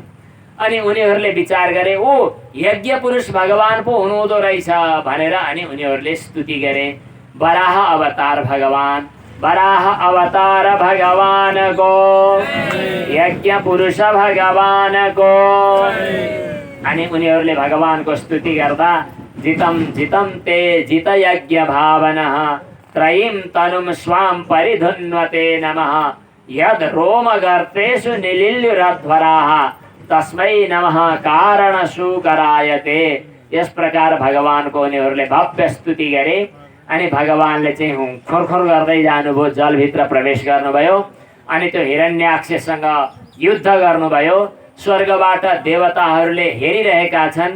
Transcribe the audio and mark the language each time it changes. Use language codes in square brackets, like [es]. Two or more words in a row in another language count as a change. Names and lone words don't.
[ne] अनि उनीहरूले विचार गरे, ओ यज्ञ पुरुष भगवान पो हुनुहुँदो रहेछ भनेर अनि उनीहरूले स्तुति गरे। वराह अवतार भगवान, वराह अवतार भगवानको, यज्ञ पुरुष भगवानको। अनि उनीहरूले भगवानको स्तुति गर्दा [sa] जितम जितम ते जित यज्ञ भावनः त्रयीं तनुम स्वाम परिधुन्वते नमः यद रोम गर्तेषु निलिल्युरध्वराः तस्मै नमः कारण सुकरायते। [ne] यस प्रकार भगवानको उनीहरूले भव्य स्तुति गरे। अनि भगवानले चाहिँ खोरखोर गर्दै जानुभयो, जलभित्र प्रवेश गर्नुभयो। अनि त्यो हिरण्याक्षसँग युद्ध गर्नुभयो। स्वर्गबाट देवताहरूले हेरिरहेका छन्।